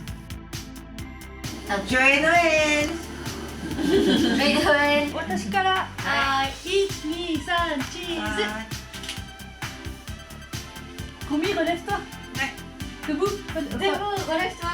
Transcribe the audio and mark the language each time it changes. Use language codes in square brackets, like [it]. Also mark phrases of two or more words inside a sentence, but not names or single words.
[fr] Joyeux Noël! Joyeux Noël. [ja] 私から1,2,3 チーズ [fr] Komi, relève-toi. Ouais. Debout. Debout, relève-toi.